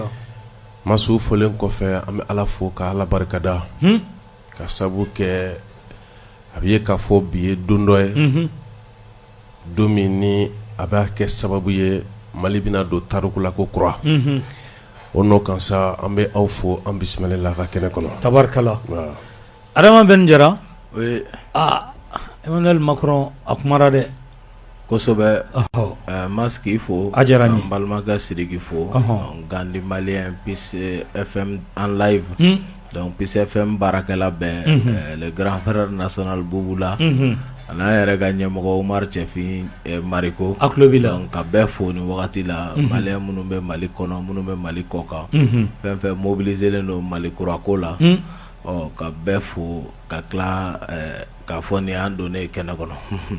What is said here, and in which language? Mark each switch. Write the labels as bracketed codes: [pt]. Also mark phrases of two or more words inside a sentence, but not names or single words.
[bm] Massu folen kɔfɛ an bɛ Ala fo ka Ala barikada ka sabu kɛ a bɛ ye k'a fɔ bi ye don dɔ ye don min ni a b'a kɛ sababu ye Mali bɛna don tariku la ko kura o n'o kan sa an bɛ aw fo an bisimila ka kɛnɛ kɔnɔ tabarikala Adama Ben Jara Emmanuel Macron a kumara dɛ kosɛbɛ Mass k'i fo a diyara n ye an balimakɛ Sidiki fo Gandi Malien Peace FM [fr] en live donc [bm] Peace FM baarakɛla bɛɛ [fr] le grand frère national [bm] Boubou la a n'a yɛrɛ ka ɲɛmɔgɔ Umar Cɛfin Mariko a tulo b'i la donc ka bɛɛ fo ni wagati la Malien minnu bɛ Mali kɔnɔ minnu bɛ Mali kɔkan fɛn fɛn mobiliselen don Mali kurako la ka bɛɛ fo ka tila k'a fɔ ni an donnen kɛnɛ kɔnɔ